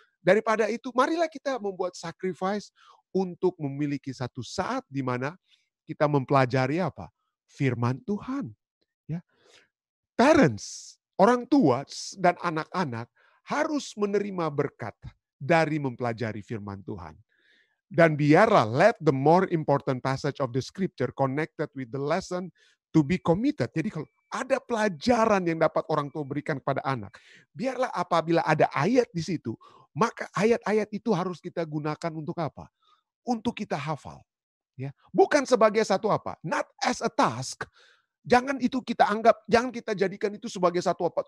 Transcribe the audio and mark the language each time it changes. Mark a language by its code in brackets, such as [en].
[id] Daripada itu, marilah kita membuat sacrifice untuk memiliki satu saat di mana kita mempelajari apa? Firman Tuhan. Ya. Parents, orang tua dan anak-anak harus menerima berkat dari mempelajari firman Tuhan. Dan biarlah [en] let the more important passage of the scripture connected with the lesson to be committed. [id] Jadi kalau ada pelajaran yang dapat orang tua berikan kepada anak, biarlah apabila ada ayat di situ, maka ayat-ayat itu harus kita gunakan untuk apa? Untuk kita hafal. Ya, bukan sebagai satu apa? [en] Not as a task. [id] Jangan itu kita anggap, jangan kita jadikan itu sebagai satu apa?